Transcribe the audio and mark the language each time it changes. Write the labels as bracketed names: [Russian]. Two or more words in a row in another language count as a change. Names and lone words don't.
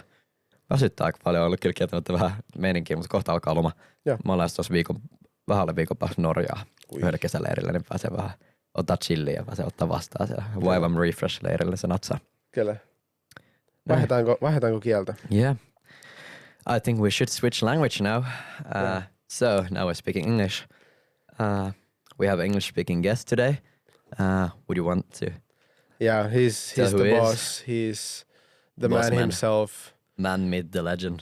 [Finnish] Väsyttää aika paljon, on ollut kyllä kieltämättä vähän meininkiä, mutta kohta alkaa loma. Mä olen tuossa vähän alle viikon päästä Norjaa yhdellä kesäleirillä, niin pääsee vähän ottaa chilliä ja pääsee ottaa vastaan siellä. Waivam Refresh-leirillä se natsaa. Kyllä. Vaihdetaanko kieltä? [English] Yeah. I think we should switch language now. So now we're speaking English. We have an English-speaking guest today. Would you want to? Yeah, he's the boss. He's the man himself. Man, myth, the legend.